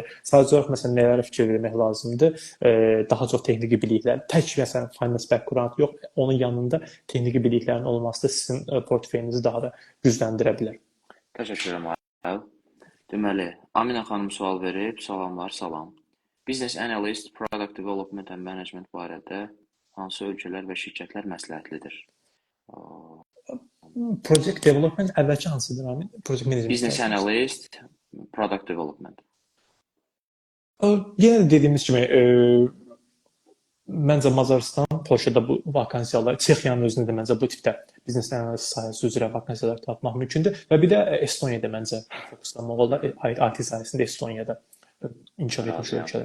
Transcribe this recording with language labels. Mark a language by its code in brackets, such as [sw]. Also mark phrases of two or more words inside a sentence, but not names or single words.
[az] Sadəcə olaraq məsələn nələrə fikir vermək lazımdır? Daha çox texniki biliklər, tək məsələn [en] finance background [az] yox, onun yanında texniki biliklərin olması da sizin portföyünüzü daha da gücləndirə bilər. Təşəkkür edirəm. Deməli, Aminə xanım sual verib. Salamlar, salam. [en] Business analyst, product development and management [az] barədə hansı ölkələr və şirkətlər məsləhətlidir? [en] Project development [az] əvvəlki hansıdır Amin? [en] Project management. Business analyst, product development. [az] Yenə də dediyimiz kimi məncə Macaristan, Polşada bu vakansiyalar, Çexiyanın özündə də məncə bu tipdə biznes analist sahəsi üzrə vakansiyalar tapmaq mümkündür və bir də Estoniyada məncə fokuslanmaq olar. IT sahəsində Estoniyada inkişaf etmiş ölkələr.